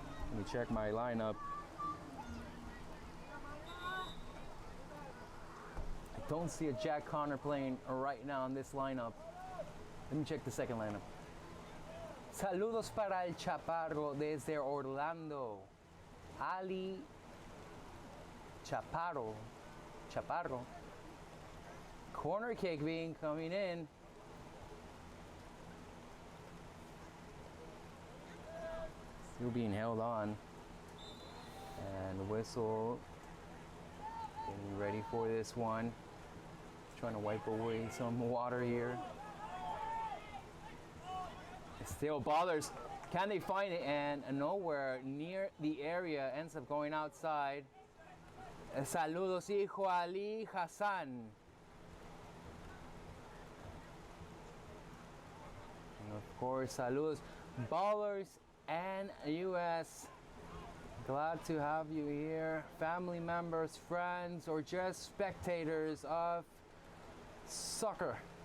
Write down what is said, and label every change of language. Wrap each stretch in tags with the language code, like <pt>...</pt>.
<en>Let me check my lineup. I don't see a Jack Connor playing right now in this lineup. Let me check the second lineup.</en> <es>Saludos para el Chaparro desde Orlando. Ali Chaparro.</es> <en>Corner kick being coming in. Still being held on. And whistle. Getting ready for this one. Trying to wipe away some water here. Still Ballers. Can they find it? And nowhere near the area. Ends up going outside.</en> <es>Saludos, hijo Ali Hassan.</es> <en>And of course, saludos, Ballers and US. Glad to have you here. Family members, friends, or just spectators of soccer.</en>